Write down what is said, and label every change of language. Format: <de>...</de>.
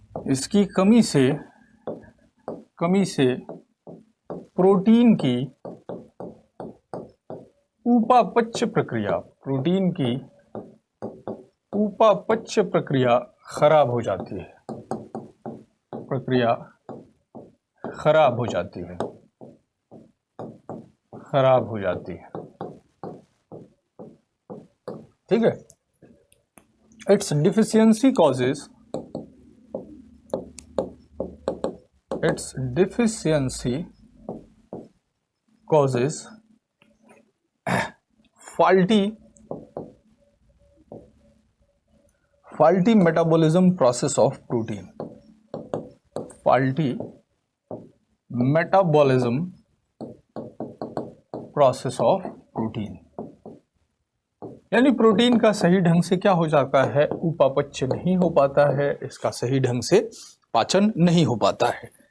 <hi>इसकी कमी से प्रोटीन की उपापचय प्रक्रिया, प्रोटीन की उपापचय प्रक्रिया खराब हो जाती है, प्रक्रिया खराब हो जाती है, खराब हो जाती है, ठीक है।</hi> <en>It's deficiency causes, it's deficiency causes faulty metabolism process of protein. Faulty metabolism process of protein,</en> <hi>यानी प्रोटीन का सही ढंग से क्या हो जाता है, उपापचय नहीं हो पाता है, इसका सही ढंग से पाचन नहीं हो पाता है।</hi>